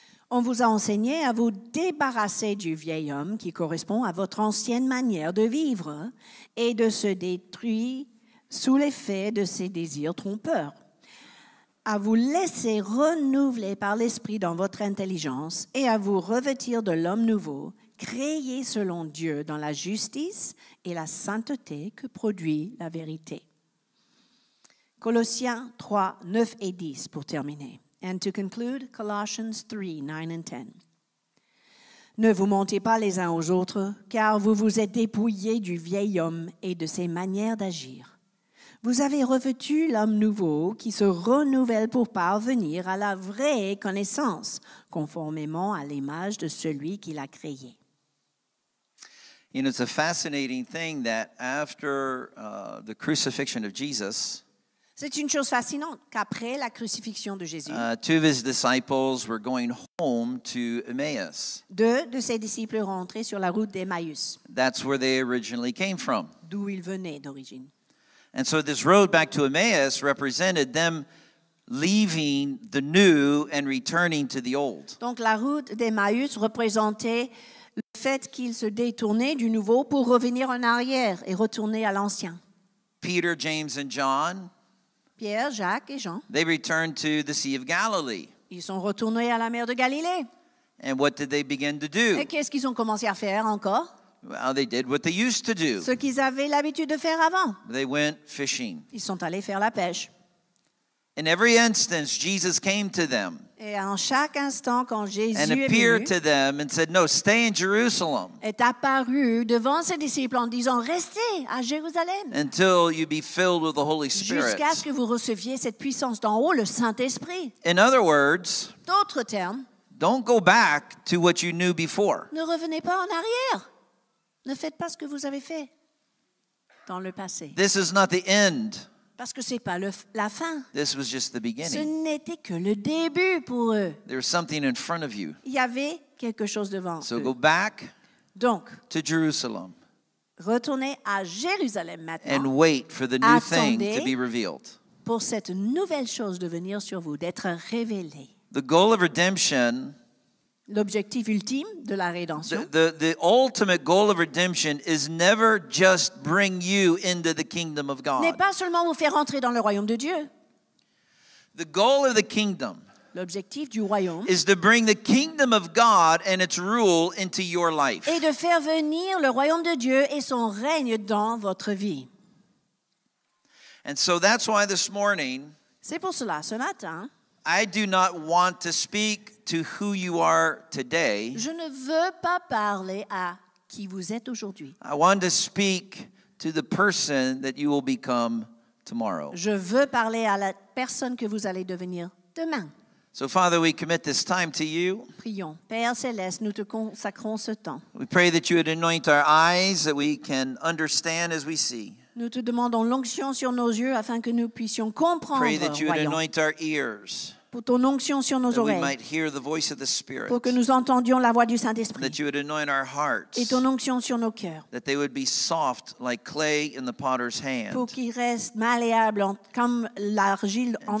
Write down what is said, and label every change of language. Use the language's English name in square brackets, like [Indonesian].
[French] On vous a enseigné à vous débarrasser du vieil homme qui correspond à votre ancienne manière de vivre et de se détruire sous l'effet de ses désirs trompeurs, à vous laisser renouveler par l'Esprit dans votre intelligence et à vous revêtir de l'homme nouveau, créé selon Dieu dans la justice et la sainteté que produit la vérité. Colossiens 3, 9 et 10 pour terminer. [English] And to conclude, Colossians 3, 9 and 10. [French] Ne vous mentez pas les uns aux autres, car vous vous êtes dépouillés du vieil homme et de ses manières d'agir. Vous avez revêtu l'homme nouveau qui se renouvelle pour parvenir à la vraie connaissance, conformément à l'image de celui qui l'a créé. [English] You know, it's a fascinating thing that after the crucifixion of Jesus, [French] C'est une chose fascinante qu'après la crucifixion de Jésus, [English] 2 of his disciples were going home to Emmaus. [French] 2 de ses disciples rentraient sur la route d'Emmaüs, [English] That's where they originally came from. [French] d'où ils venaient d'origine. [English] And so this road back to Emmaus represented them leaving the new and returning to the old. [French] Donc la route d'Emmaüs représentait le fait qu'ils se détournaient du nouveau pour revenir en arrière et retourner à l'ancien. [English] Peter, James, and John, [French] Pierre, Jacques et Jean, [English] they returned to the Sea of Galilee. [French] ils sont retournés à la mer de Galilée. [English] And what did they begin to do? [French] Et qu'est-ce qu'ils ont commencé à faire encore? [English] Well, they did what they used to do. [French] Ce qu'ils avaient l'habitude de faire avant. [English] They went fishing. [French] Ils sont allés faire la pêche. [English] In every instance, Jesus came to them [French] Et en chaque instant, quand Jésus [English] and [French] est [English] appeared to them and said, no, stay in Jerusalem [French] est apparu devant ses disciples en disant « Restez à Jérusalem [English] until you be filled with the Holy Spirit. [French] jusqu'à ce que vous receviez cette puissance d'en haut, le Saint-Esprit. [English] In other words, » [French] D'autres termes, [English] don't go back to what you knew before. [French] ne revenez pas en arrière. Ne faites pas ce que vous avez fait dans le passé. [English] This is not the end. [French] Parce que ce n'est pas la fin. [English] This was just the [French] Ce [English] beginning. [French] n'était que le début pour eux. [English] There's something in front of you. [French] Il y avait quelque chose devant [English] So [French] eux. [English] go back [French] Donc, [English] to Jerusalem [French] retournez à Jérusalem [English] and [French] maintenant [English] wait for the new thing to [French] Attendez. [English] be revealed. [French] pour cette nouvelle chose de venir sur vous, d'être révélée. [English] The goal of redemption, [French] L'objectif ultime de la rédemption, [English] the ultimate goal of redemption is never just bring you into the kingdom of [French] n'est [English] God. [French] pas seulement vous faire entrer dans le royaume de Dieu. [English] The goal of the kingdom [French] L'objectif du royaume [English] is to bring the kingdom of God and its rule into your life. [French] est de faire venir le royaume de Dieu et son règne dans votre vie. [English] And so that's why this morning, [French] C'est pour cela, ce matin, [English] I do not want to speak to who you are today. [French] je ne veux pas parler à qui vous êtes aujourd'hui. [English] I want to speak to the person that you will become tomorrow. [French] Je veux parler à la personne que vous allez devenir demain. [English] So, Father, we commit this time to you. [French] Prions. Père céleste, nous te consacrons ce temps. [English] We pray that you would anoint our eyes, that we can understand as we see. [French] Nous te demandons l'onction sur nos yeux afin que nous puissions comprendre, [English] Pray that you would [French] voyons. [English] anoint our ears, [French] Pour ton onction sur nos [English] that we [French] oreilles, [English] might hear the voice of the Spirit, [French] pour que nous entendions la voix du Saint-Esprit, [English] that you would anoint our hearts, [French] et ton onction sur nos cœurs, [English] that they would be soft like clay in the potter's [French] pour [English] hand. [French] qu'ils restent malléables comme l'argile entre les